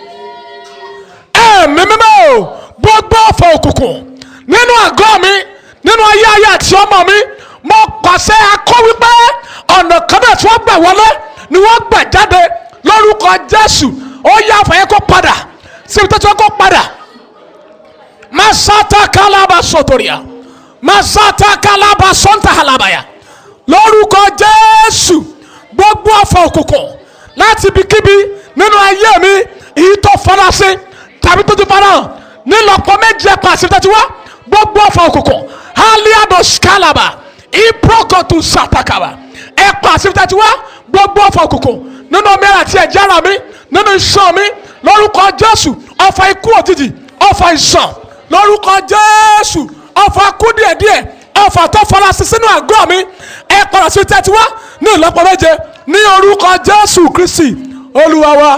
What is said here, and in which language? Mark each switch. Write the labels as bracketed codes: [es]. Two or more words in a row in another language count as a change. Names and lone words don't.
[yo] Ẹ̀mí mímọ́, gbogbo ọ̀fà òkùnkùn nínú àgọ́ mi, nínú ayé àti ọmọ mi, mo pàṣẹ akọ́ wípé ọ̀nà kan náà tí wọ́n gbà wọlé ni wọ́n gbà jáde lórúkọ Jésù. Ó yá àfàyè kó padà síbi tó ti wọ́n kó padà. Masata kalaba sotoria, masata kalaba sonta halabaya. Lórúkọ Jésù, gbogbo ọ̀fà òkùnkùn láti ibikíbi nínú ayé mi, èyí tó farasin tàbí tó ti farahàn nílọ́pọ̀ méjì ẹ̀pà síbi tó ti wá, gbogbo ọ̀fà òkùnkùn haliados kalaba iprokotu satakaba ẹ̀pà síbi tó ti wá, gbogbo ọ̀fà òkùnkùn nínú mẹ́rin àti ẹ̀jẹ̀ ara mi, nínú iṣan mi, lórúkọ Jésù, ọ̀fà ikú òjijì, ọ̀fà ìṣàn, lórúkọ Jésù, ọ̀fà kú díẹ̀díẹ̀, ọ̀fà tó farasin sínú àgọ́ mi, ẹ padà sí tẹ́tí wá ní ìlọ́pọ̀ méje ní orúkọ Jésù Kristi Olúwa wa.